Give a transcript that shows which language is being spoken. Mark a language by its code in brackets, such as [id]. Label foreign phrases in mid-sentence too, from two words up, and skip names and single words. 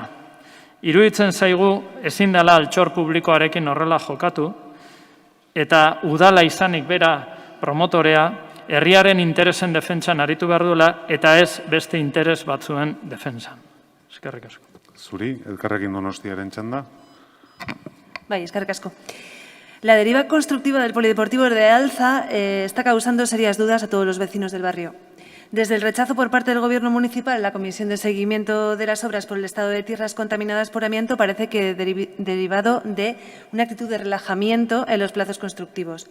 [eu] Iruditzen zaigu ezin dela altxor publikoarekin horrela jokatu, eta udala izanik bera promotorea herriaren interesen defentsan aritu behar duela, eta ez beste interes batzuen defentsan. Eskerrik asko. Zuri, Elkarrekin Donostiaren txanda. Bai, eskerrik asko. [es] La deriva constructiva del polideportivo de Alza está causando serias dudas a todos los vecinos del barrio. Desde el rechazo por parte del Gobierno municipal, la Comisión de Seguimiento de las Obras por el estado de tierras contaminadas por amianto parece que derivado de una actitud de relajamiento en los plazos constructivos.